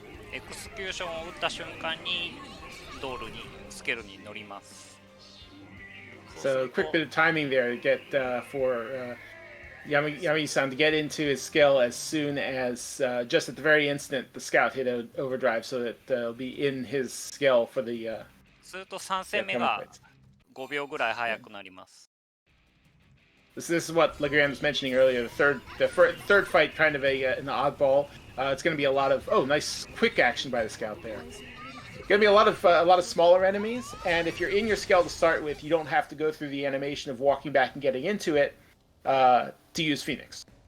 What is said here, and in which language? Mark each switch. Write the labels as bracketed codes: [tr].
[ja] エクスキューションを打った瞬間に道路にスケルに乗ります。 [en] So quick bit of timing there to get for Yamagi-san to get into his skill as soon as just at the very instant the scout hit overdrive, so that it'll be in his skill for the. [ja] すると3戦目が5秒ぐらい速くなります。 [en] This is what Legrand was mentioning earlier. Third fight, kind of an oddball. It's going to be a lot of nice quick action by the scout there. Going to be a lot of smaller enemies, and if you're in your scout to start with, you don't have to go through the animation of walking back and getting into it to use Phoenix.